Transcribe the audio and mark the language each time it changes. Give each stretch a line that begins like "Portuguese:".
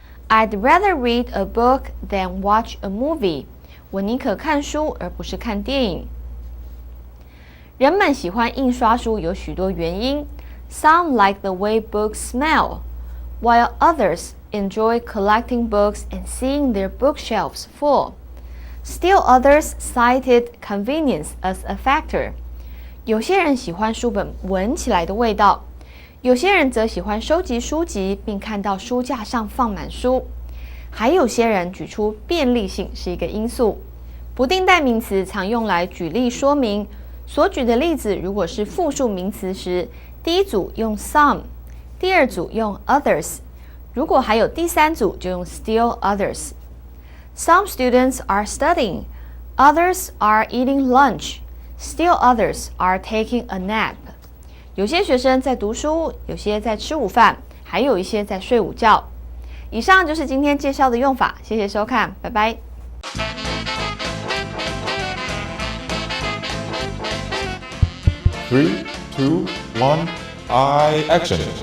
English: I'd rather read a book than watch a movie.
Chinese: 我宁可看书而不是看电影。人们喜欢印刷书有许多原因。
English: Some like the way books smell, while others enjoy collecting books and seeing their bookshelves full. Still others cited convenience as a factor.
Chinese: 有些人喜欢书本闻起来的味道，有些人则喜欢收集书籍并看到书架上放满书，还有些人举出便利性是一个因素。不定代名词常用来举例说明，所举的例子如果是复数名词时，第一组用 some， 第二组用 others， 如果还有第三组就用 still others。
English: Some students are studying, others are eating lunch, still others are taking a nap.
Chinese: 有些学生在读书，有些在吃午饭，还有一些在睡午觉。以上就是今天介绍的用法，谢谢收看，拜拜。
English: 3, 2, 1, action!